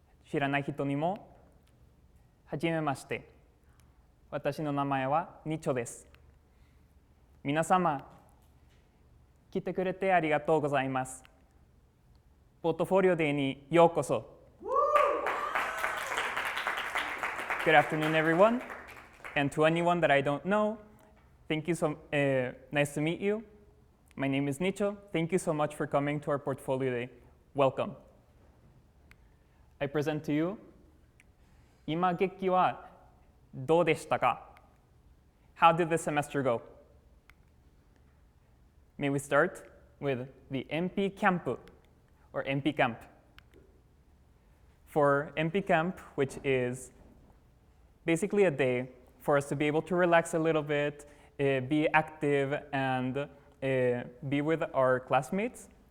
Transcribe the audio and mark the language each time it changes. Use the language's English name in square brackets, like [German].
[Japanese] 知らない人にも、はじめまして。私の名前はニチョです。皆様、来てくれてありがとうございます。ポートフォリオデーにようこそ。 [English] Good afternoon, everyone. And to anyone that I don't know, thank you nice to meet you. My name is Nicho. Thank you so much for coming to our Portfolio Day. Welcome. I present to you, [Japanese] 今劇はどうでしたか? [English] How did this semester go? May we start with the MP Camp, or MP Camp. For MP Camp, which is basically a day for us to be able to relax a little bit, be active, and be with our classmates.